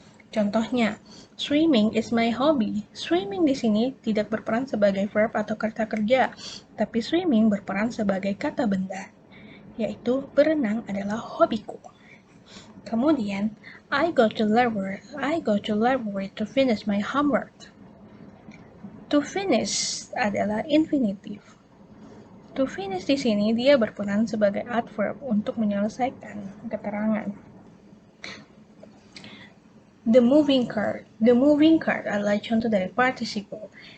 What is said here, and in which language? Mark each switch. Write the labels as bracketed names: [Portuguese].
[English] Contohnya, swimming is my hobby. [Indonesian] Swimming di sini tidak berperan sebagai verb atau kata kerja, tapi swimming berperan sebagai kata benda, yaitu berenang adalah hobiku. [English] Kemudian, I go to library to finish my homework. [Indonesian] To finish adalah infinitive. To finish di sini dia berperan sebagai adverb untuk menyelesaikan keterangan. [English] The moving cart [Indonesian] adalah contoh dari [English] participle.